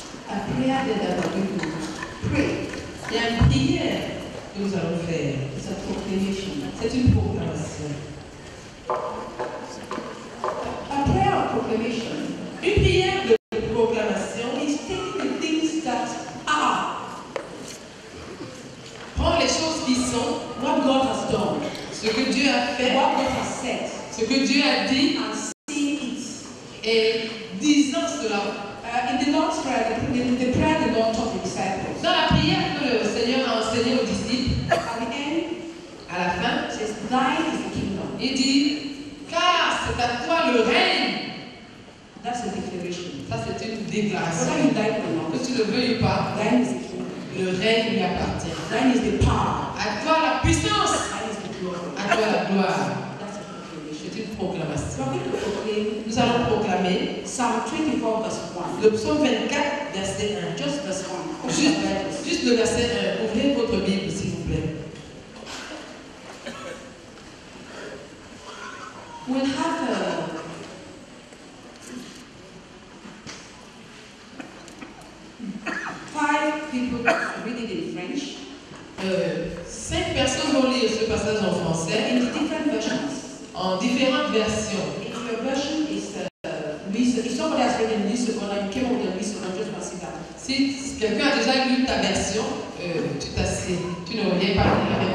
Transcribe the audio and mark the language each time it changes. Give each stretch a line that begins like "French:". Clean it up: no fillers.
English: A prayer that we will pray.
French: Il y a une prière que nous allons faire.
English: It's a proclamation.
French: C'est une proclamation.
English: A prayer of proclamation
French: Une prière de proclamation
English: is taking the things that are
French: prend les choses qui sont,
English: what God has done,
French: ce que Dieu a fait,
English: what God has said,
French: ce que Dieu a dit,
English: and seeing it.
French: et disant cela.
English: In the Lord's Prayer, the prayer the Lord taught the disciples.
French: Dans la prière que le Seigneur a enseignée aux disciples,
English: At the end,
French: à la fin,
English: it says, Thine is the kingdom.
French: il dit, car c'est à toi le règne.
English: That's a declaration.
French: Ça, c'est une
English: Whether
French: déclaration.
English: you like it or not,
French: Que tu le veuilles ou pas,
English: thine is the kingdom.
French: le règne lui appartient.
English: Thine is the power.
French: À toi la puissance,
English: Thine is the glory.
French: à toi la gloire.
English: That's a proclamation.
French: C'est une proclamation.
English: So we're going to proclaim
French: Nous allons proclamer
English: Psalm 24, verse 1.
French: le psaume 24, verset 1.
English: Just verse 1.
French: Juste le verset 1. Ouvrez votre Bible, s'il vous plaît.
English: We'll have 5 people reading in French
French: 5 personnes vont lire ce passage en français
English: in different versions.
French: en différentes versions.
English: If your version is if somebody has read in Louis II, and you came up with a Louis II, just consider that.
French: Si quelqu'un a déjà lu ta version, tu t'assieds. Tu ne reviens pas lire la même